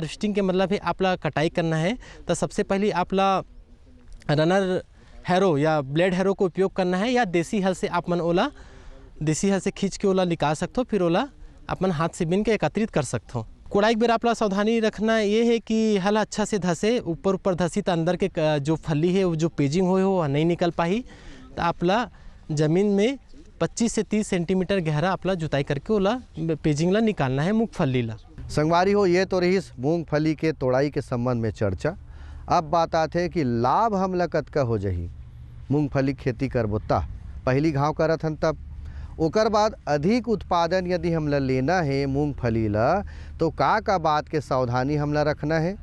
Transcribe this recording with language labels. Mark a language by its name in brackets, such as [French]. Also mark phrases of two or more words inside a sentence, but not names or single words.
[Chhattisgarhi] हार्वेस्टिंग के मतलब है आपला कटाई करना है, तो सबसे पहले आपला [English] runner harrow [Chhattisgarhi] या [English] blade harrow [Chhattisgarhi] को उपयोग करना है, या देसी हल से आप मन ओला देसी हल से खींच के ओला निकाल सकते हो, फिर ओला अपन हाथ से बीन के एकत्रित कर सकते हो। कोड़ाई के बेर आपला सावधानी रखना ये है कि हल अच्छा से धसे, ऊपर धसी तो अंदर के जो फली है वो जो पेजिंग हो नहीं निकल पाही, तो आपला ज़मीन में 25 से 30 सेंटीमीटर गहरा आपला जुताई करके ओला पेजिंग ला निकालना है मूंगफली ला। संगवारी हो, ये तो रही मूंगफली के तोड़ाई के संबंध में चर्चा। अब बात आते है कि लाभ हमला कतका हो जही मूंगफली खेती करबो ता पहली घाव करत हन, तब ओकर बाद अधिक उत्पादन यदि हमला लेना है मूंगफली ला तो का बात के सावधानी हमला रखना है।